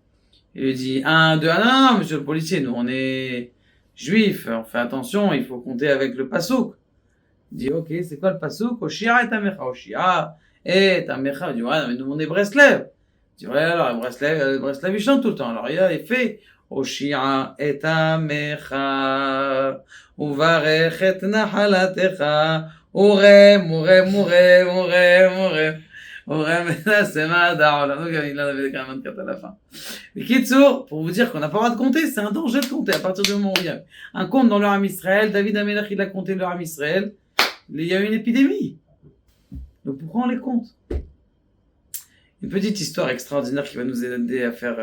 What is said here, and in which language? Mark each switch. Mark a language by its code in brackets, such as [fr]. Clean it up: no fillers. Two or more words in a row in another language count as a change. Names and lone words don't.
[fr] Il lui dit, 1, 2, 1, non, monsieur le policier, nous, on est juifs, on fait attention, il faut compter avec le pasouk. Il dit, ok, c'est quoi le pasouk? [he] הושיעה את עמך, הושיעה את עמך. [fr] Il dit, ouais, mais nous, on est Breslev. Il dit, ouais, alors, Breslev, il chante tout le temps. Alors, il fait, [he] הושיעה את עמך, וברך את נחלתך, ורעם, ורעם, ורעם, ורעם, ורעם. [fr] Donc, il en avait quand même 24 à la fin. Mais Kitsour, pour vous dire qu'on n'a pas le droit de compter, c'est un danger de compter à partir du moment où il y a un compte dans le [he] עם ישראל. [fr] David Amelech, il a compté le [he] עם ישראל. [fr] Il y a eu une épidémie. Donc pourquoi on les compte? Une petite histoire extraordinaire qui va nous aider à faire...